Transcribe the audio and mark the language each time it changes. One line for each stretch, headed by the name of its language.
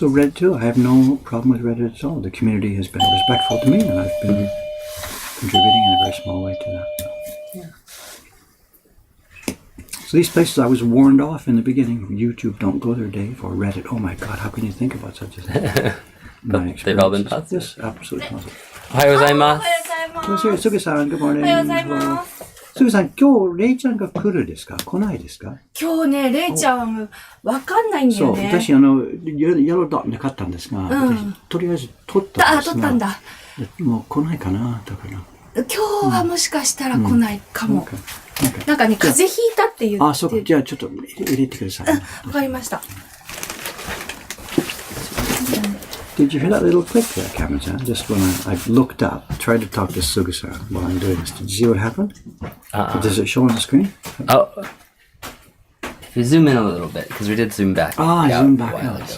English: So Reddit too, I have no problem with Reddit at all. The community has been respectful to me, and I've been contributing in a very small way to that. So these places I was warned off in the beginning. YouTube, don't go there, Dave. Or Reddit, oh my God, how can you think about such a thing? But they've all been positive. Yes, absolutely positive.
Japanese: おはようございます。
English: So, Sugi-san, good morning.
Japanese: おはようございます。すぐさん、今日、レイちゃんが来るですか？来ないですか？今日ね、レイちゃん、わかんないんだそう、よね。私、イエロードットで買ったんですが、私、とりあえず取ったんですが。取ったんだ。もう来ないかな、だから。今日はもしかしたら来ないかも。なんかね、風邪ひいたって言って。あ、そうか、じゃあちょっと入れてください。わかりました。
English: Did you hear that little click there, Cameron-san? Just when I looked up, tried to talk to Suga-san while I'm doing this. Did you see what happened? Does it show on the screen? Oh. If you zoom in a little bit, because we did zoom back. Zoom back a while out.